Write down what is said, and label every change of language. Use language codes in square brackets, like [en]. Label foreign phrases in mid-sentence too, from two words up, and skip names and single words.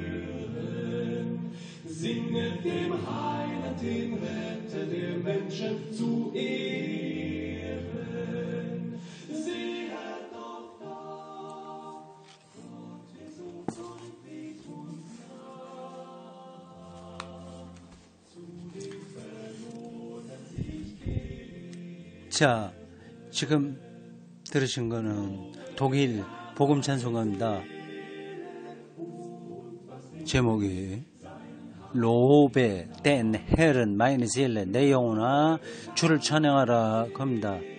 [de] Singet dem Heiland, dem Retter der Menschen zu Ehren. Sehet doch da, Gott ist so freundlich und nah, zu den Verlorenen sich geht. [ko] 자, 지금 들으신 거는 독일 복음 찬송가입니다. 제목이 로베 덴 헬은 마이네 젤레 내 영혼아 주를 찬양하라 겁니다.